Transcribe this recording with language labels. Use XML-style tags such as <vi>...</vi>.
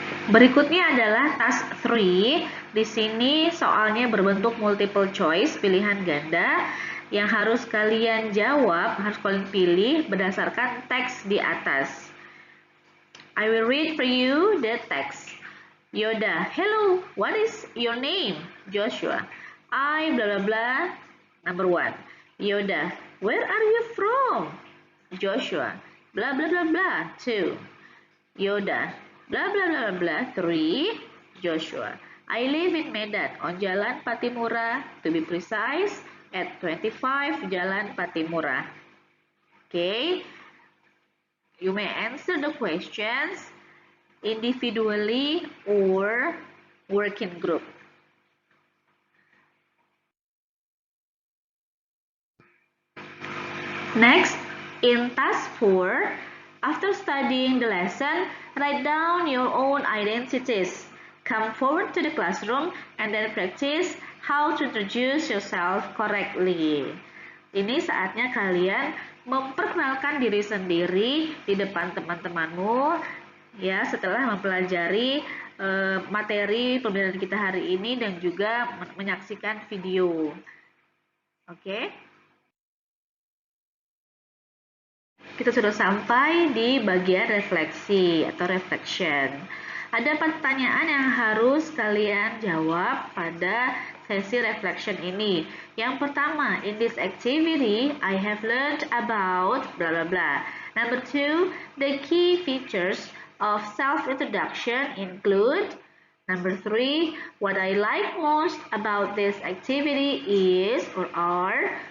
<id>Berikutnya adalah task 3. Di sini soalnya berbentuk multiple choice, pilihan ganda yang harus kalian jawab, harus kalian pilih berdasarkan teks di atas.</id> <en>I will read for you the text. Yoda, hello, what is your name? Joshua, I blah blah blah. Number 1. Yoda, where are you from? Joshua, blah blah blah blah. 2. Yoda, blah blah blah blah. 3. Joshua, I live in Medan on Jalan Patimura, to be precise at 25 Jalan Patimura. Okay, you may answer the questions individually or working group. Next, in task 4, after studying the lesson, write down your own identities. Come forward to the classroom and then practice how to introduce yourself correctly.</en> <id>Ini saatnya kalian memperkenalkan diri sendiri di depan teman-temanmu ya, setelah mempelajari materi pembelajaran kita hari ini dan juga menyaksikan video. Oke. Kita sudah sampai di bagian refleksi atau reflection. Ada pertanyaan yang harus kalian jawab pada sesi reflection ini. Yang pertama,</id> <en>in this activity, I have learned about blah blah blah. Number 2, the key features of self-introduction include. Number 3, what I like most about this activity is or are.</en>